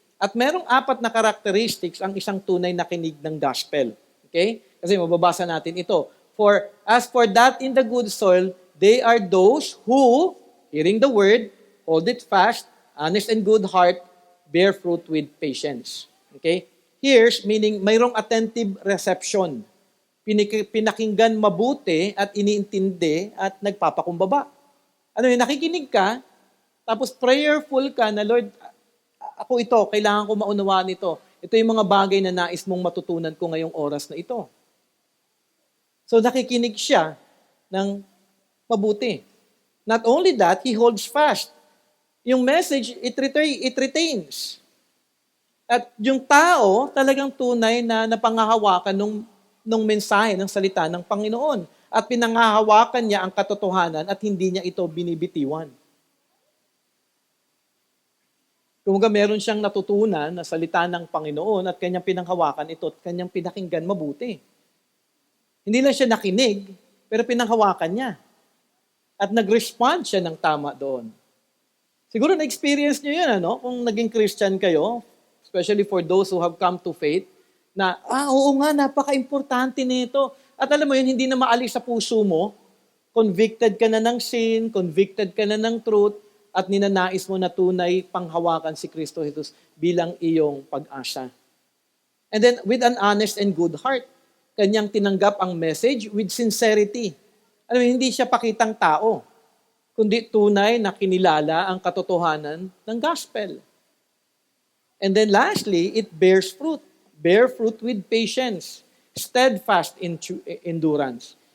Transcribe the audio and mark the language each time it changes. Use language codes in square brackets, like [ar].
[tl] At merong 4 na characteristics ang isang tunay na kinig ng gospel. Okay? Kasi mababasa natin ito. [en] For as for that in the good soil, they are those who, hearing the word, hold it fast, honest and good heart, bear fruit with patience. Okay? Here's meaning [tl] mayroong [en] attentive reception. [tl] Pinakinggan mabuti at iniintindi at nagpapakumbaba. Ano yun, nakikinig ka, tapos prayerful ka na, Lord, ako ito, kailangan ko maunawaan ito. Ito yung mga bagay na nais mong matutunan ko ngayong oras na ito. So nakikinig siya ng mabuti. [en] Not only that, he holds fast. [tl] Yung message, [en] it retains. [tl] At yung tao, talagang tunay na napangahawakan nung mensahe, ng salita ng Panginoon. At pinangahawakan niya ang katotohanan at hindi niya ito binibitiwan. Kung meron siyang natutunan na salita ng Panginoon at kanyang pinanghawakan ito at kanyang pinakinggan mabuti. Hindi lang siya nakinig, pero pinanghawakan niya. At nag-respond siya ng tama doon. Siguro na-experience nyo yun, ano? Kung naging Christian kayo, [en] especially for those who have come to faith, [tl] na, oo nga, napaka-importante nito. At alam mo yun, hindi na maalis sa puso mo, convicted ka na ng sin, convicted ka na ng truth, at ninanais mo na tunay panghawakan si Kristo Jesus bilang iyong pag-asa. [en] And then, with an honest and good heart, [tl] kanyang tinanggap ang [en] message with sincerity. [tl] Alam mo, hindi siya pakitang tao, kundi tunay na kinilala ang katotohanan ng gospel. [en] And then lastly, it bears fruit. Bear fruit with patience, steadfast endurance.